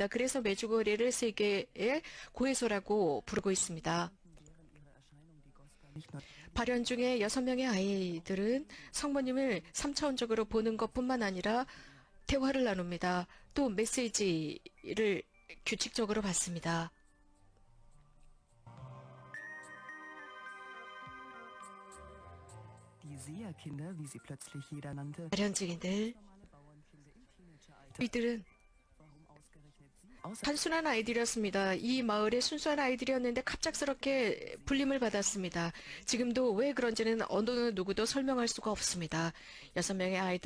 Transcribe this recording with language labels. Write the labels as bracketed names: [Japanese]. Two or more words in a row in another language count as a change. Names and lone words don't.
[Korean] 그래서 메주거리를 세계의 고해소라고 부르고 있습니다. 발현 중에 6명의 아이들은 성모님을 3차원적으로 보는 것뿐만 아니라 대화를 나눕니다. 또 메시지를 규칙적으로 받습니다. [German] Die Seherkinder, wie sie plötzlich jeder nannte, [Korean] 발현증인들, 이들은 단순한 아이들이었습니다. 이 마을의 순수한 아이들이었는데 갑작스럽게 불림을 받았습니다. 지금도 왜 그런지는 어느 누구도 설명할 수가 없습니다.